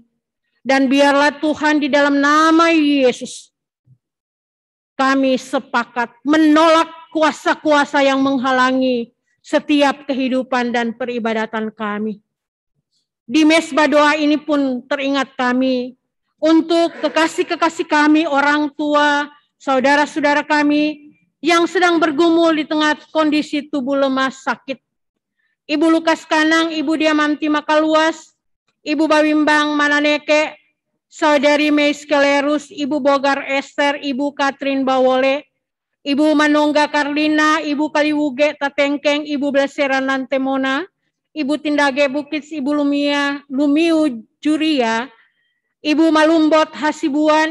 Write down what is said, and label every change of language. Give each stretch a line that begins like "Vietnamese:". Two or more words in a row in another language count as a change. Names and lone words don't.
Indonesian: Dan biarlah Tuhan di dalam nama Yesus, kami sepakat menolak kuasa-kuasa yang menghalangi setiap kehidupan dan peribadatan kami. Di mezbah doa ini pun teringat kami untuk kekasih-kekasih kami, orang tua, saudara-saudara kami yang sedang bergumul di tengah kondisi tubuh lemah sakit. Ibu Lukas Kanang, Ibu Diamanti Makaluas, Ibu Bawimbang Mananeke, Saudari Meis Kelerus, Ibu Bogar Esther, Ibu Katrin Bawole, Ibu Manongga Karlina, Ibu Kaliwuge Tatengkeng, Ibu Bleseran Lantemona, Ibu Tindage Bukits, Ibu Lumiu Juria, Ibu Malumbot Hasibuan,